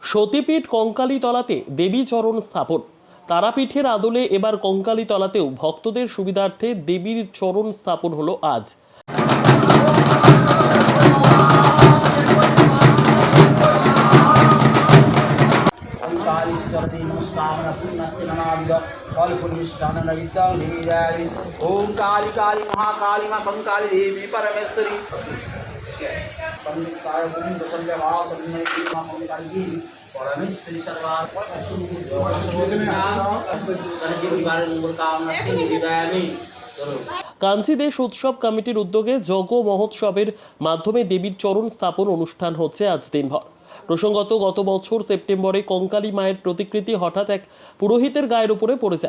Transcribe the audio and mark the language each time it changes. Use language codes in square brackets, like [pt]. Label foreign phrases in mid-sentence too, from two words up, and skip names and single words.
[bn] সতীপীঠ কঙ্কালীতলাতে দেবী চরণ স্থাপন। তারাপীঠের আদলে এবার কঙ্কালীতলাতেও ভক্তদের সুবিধার্থে দেবীর চরণ স্থাপন হলো আজ। [sa] ओम काली काली महाकाली मां कंकाली देवी परमेश्वरी परमेश्वरी [bn] কাঞ্চি দেশ উৎসব কমিটির উদ্যোগে যজ্ঞ মহোৎসবের মাধ্যমে দেবীর চরণ স্থাপন অনুষ্ঠান হচ্ছে আজ দিনভর। প্রসঙ্গত, গত বছর সেপ্টেম্বরে কঙ্কালী মায়ের প্রতিকৃতি হঠাৎ এক পুরোহিতের গায়ের উপরে পড়ে যায়।